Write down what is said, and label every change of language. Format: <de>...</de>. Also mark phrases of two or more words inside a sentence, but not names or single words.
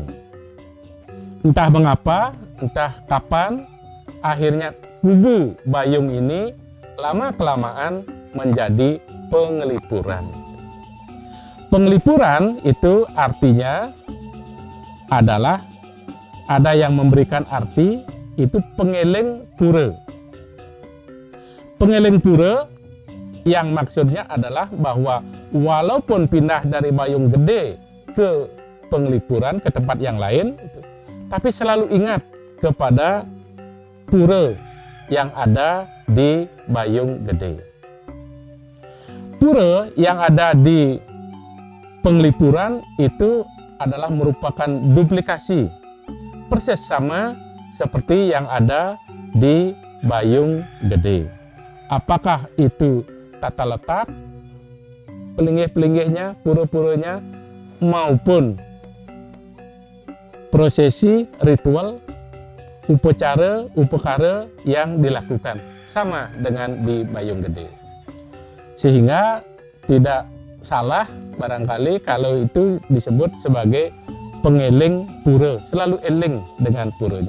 <id>Entah mengapa, entah kapan, akhirnya Kubu Bayung ini lama-kelamaan menjadi Penglipuran. Penglipuran itu artinya adalah, ada yang memberikan arti, itu pengeleng pura. Pengeleng pura yang maksudnya adalah bahwa walaupun pindah dari Bayung Gede ke Penglipuran, ke tempat yang lain, tapi selalu ingat kepada pura yang ada di Bayung Gede. Pura yang ada di Penglipuran itu adalah merupakan duplikasi, persis sama seperti yang ada di Bayung Gede. Apakah itu tata letak, pelinggih-pelinggihnya, pura-puranya, maupun prosesi, ritual, upacara yang dilakukan sama dengan di Bayung Gede. Sehingga tidak salah barangkali kalau itu disebut sebagai pengeling pura, selalu eling dengan puranya.</id>